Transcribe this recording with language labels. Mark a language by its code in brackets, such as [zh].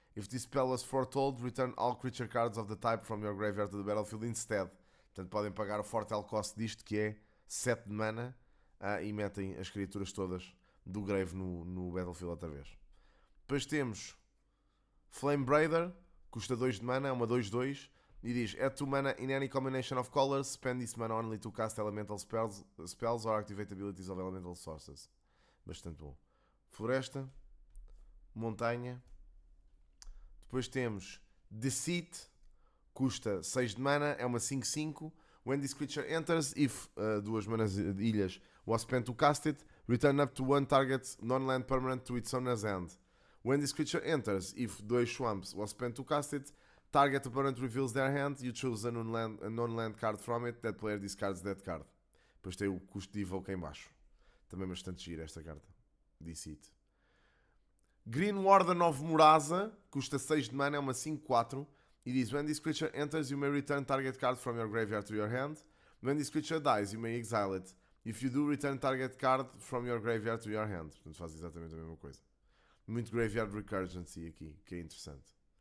[en] If this spell was foretold, return all creature cards of the type from your graveyard to the battlefield instead. [pt] Portanto, podem pagar o foretell cost disto, que é 7 de mana, e metem as criaturas todas do grave no battlefield outra vez. Depois temos Flame Braider, custa 2 de mana, é uma 2/2, e diz: [en] Add 2 mana in any combination of colors, spend this mana only to cast elemental spells or activate abilities of elemental sources. [pt] Bastante bom. Floresta, montanha. Depois temos Deceit, custa 6 de mana, é uma 5/5. [en] When this creature enters, if [pt] 2 manas de ilhas [en] was spent to cast it, return up to 1 target non-land permanent to its owner's hand. When this creature enters, if 2 swamps was spent to cast it, target opponent reveals their hand, you choose a non-land card from it, that player discards that card. [pt] Depois tem o custo de evoke em baixo. Também bastante gira esta carta. [en] Deceit. Green Warden of Murasa, [pt] custa 6 de mana, é uma 5/4 e diz: [en] When this creature enters, you may return target card from your graveyard to your hand. When this creature dies, you may exile it. If you do, return target card from your graveyard to your hand. [pt] Portanto, faz exatamente a mesma coisa. Muito Graveyard Recurgency aqui, que é interessante.